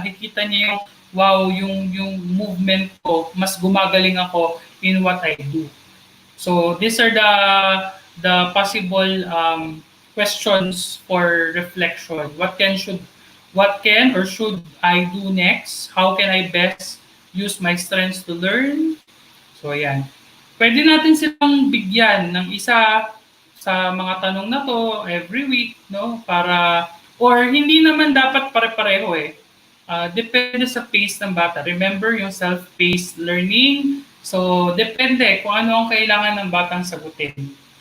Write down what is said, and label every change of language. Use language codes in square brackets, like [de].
[tl] Nakikita niya yung wow, yung movement ko, mas gumagaling ako [en] in what I do. So these are the possible questions for reflection. What can or should I do next? How can I best use my strengths to learn? [tl] So ayan. Pwede natin silang bigyan ng isa sa mga tanong na to [en] every week, [tl] no? Para, or hindi naman dapat pare-pareho eh. Depende sa pace ng bata. [en] Remember yung self-paced learning. [tl] So depende kung ano ang kailangan ng batang sagutin.